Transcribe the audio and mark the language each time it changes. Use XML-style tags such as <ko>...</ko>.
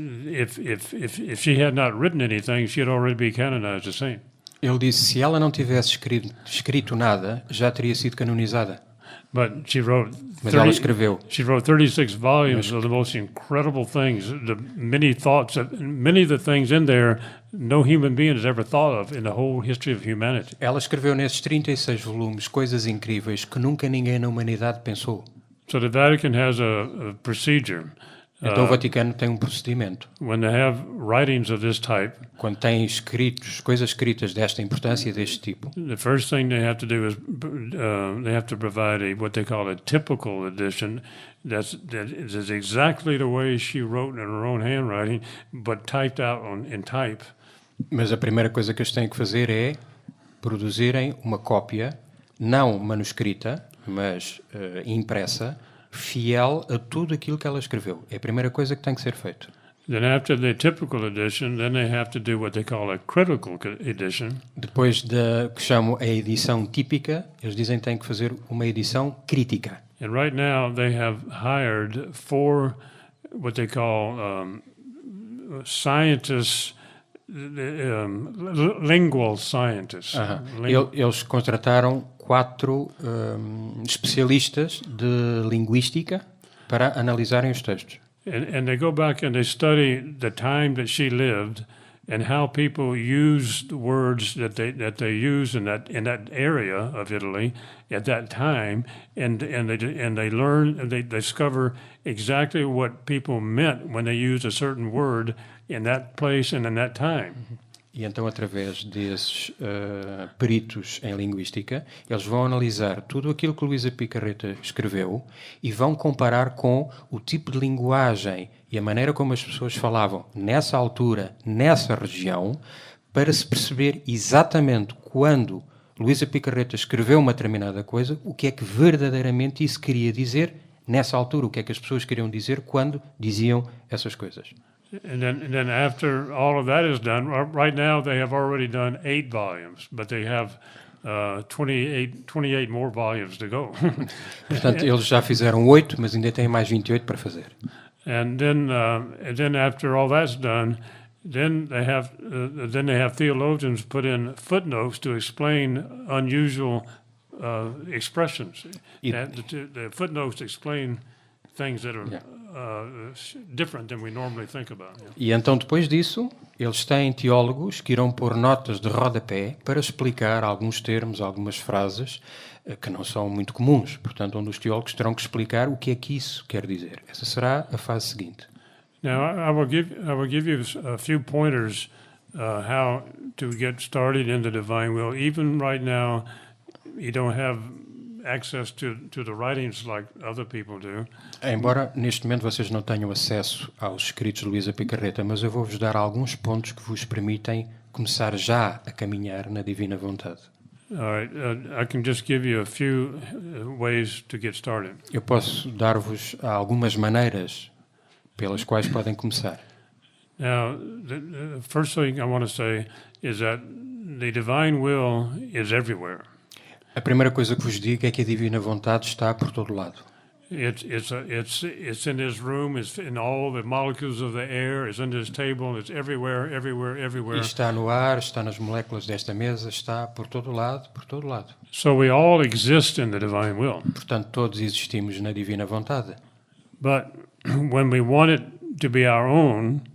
<en>if she had not written anything, she had already been canonized a saint.</en> <pt>Ele disse se ela não tivesse escrito nada, já teria sido canonizada.</pt> <en>But she wrote</en> <pt>Mas ela escreveu.</pt> <en>She wrote 36 volumes of the most incredible things. The many of the things in there no human being has ever thought of in the whole history of humanity.</en> <pt>Ela escreveu nesses 36 volumes coisas incríveis que nunca ninguém na humanidade pensou.</pt> <en>So the Vatican has a procedure.</en> <pt>Então o Vaticano tem um procedimento.</pt> <en>When they have writings of this type,</en> <pt>Quando tem coisas escritas desta importância, deste tipo,</pt> <en>the first thing they have to do is they have to provide what they call a typical edition. That is exactly the way she wrote in her own handwriting, but typed out in type.</en> <pt>mas a primeira coisa que eles têm que fazer é produzirem uma cópia, não manuscrita, mas impressa, fiel a tudo aquilo que ela escreveu. É a primeira coisa que tem que ser feito.</pt> <en>Then after the typical edition, then they have to do what they call a critical edition.</en> <pt>Depois da que chamam a edição típica, eles dizem que têm que fazer uma edição crítica.</pt> <en>And right now they have hired 4 what they call scientists, lingual scientists.</en> <pt>Eles contrataram 4 especialistas de linguística para analisarem os textos.</pt> <en>And they go back and they study the time that she lived and how people used the words that they used in that area of Italy at that time, and they learn and they discover exactly what people meant when they used a certain word in that place and in that time.</en> <pt>E então, através desses peritos em linguística, eles vão analisar tudo aquilo que Luísa Picarreta escreveu e vão comparar com o tipo de linguagem e a maneira como as pessoas falavam nessa altura, nessa região, para se perceber exatamente quando Luísa Picarreta escreveu uma determinada coisa, o que é que verdadeiramente isso queria dizer nessa altura, o que é que as pessoas queriam dizer quando diziam essas coisas.</pt> <en>And then after all of that is done, right now they have already done 8 volumes, but they have 28 more volumes to go.</en> <pt>Portanto, eles já fizeram 8, mas ainda têm mais 28 para fazer.</pt> <en>And then after all that's done, then they have theologians put in footnotes to explain unusual expressions. The footnotes explain things that are different than we normally think about. Yeah.</en> <pt>E então, depois disso, eles têm teólogos que irão pôr notas de rodapé para explicar alguns termos, algumas frases que não são muito comuns. Portanto, onde os teólogos terão que explicar o que é que isso quer dizer. Essa será a fase seguinte.</pt> <en>Now, I will give you a few pointers how to get started in the divine will. Even right now, you don't have access to the writings like other people do.</en> <pt>Embora neste momento vocês não tenham acesso aos escritos de Luísa Picarreta, mas eu vou-vos dar alguns pontos que vos permitem começar já a caminhar na divina vontade.</pt> <en>All right, I can just give you a few ways to get started.</en> <pt>Eu posso dar-vos algumas maneiras pelas quais podem começar.</pt> <en>Now, the first thing I want to say is that the divine will is everywhere.</en> <pt>A primeira coisa que vos digo é que a divina vontade está por todo lado.</pt> <en>It's in this room. It's in all the molecules of the air. It's in this table. It's everywhere.</en> <pt>E está no ar, está nas moléculas desta mesa, está por todo lado, por todo lado.</pt> <en>So we all exist in the divine will.</en> <pt>Portanto, todos existimos na divina vontade.</pt> <en>But when we want it to be our own,</en>